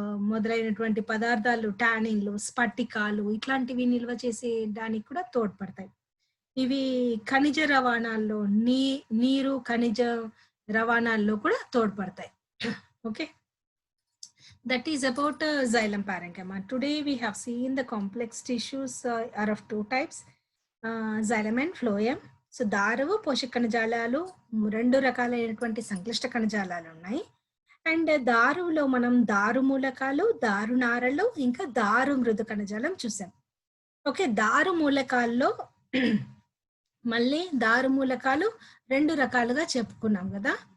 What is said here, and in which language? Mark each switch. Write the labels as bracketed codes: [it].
[te] మొదలైనటువంటి పదార్థాలు, టానిన్లు, స్ఫటికాలు ఇట్లాంటివి నిల్వ చేసే దానికి కూడా తోడ్పడతాయి. ఇవి ఖనిజ రవాణాల్లో నీరు ఖనిజ రవాణాల్లో కూడా తోడ్పడతాయి. [en] Okay, that is about xylem parenchyma. Today we have seen the complex tissues are of two types, xylem and phloem. [te] So దారువు పోషక కణజాలాలు రెండు రకాలైనటువంటి సంక్లిష్ట కణజాలాలు ఉన్నాయి. అండ్ దారువులో మనం దారు మూలకాలు, దారు నారలు, ఇంకా దారు మృదు కణజాలం చూసాం. ఓకే, దారు మూలకాల్లో మళ్ళీ దారు మూలకాలు రెండు రకాలుగా చెప్పుకున్నాం కదా.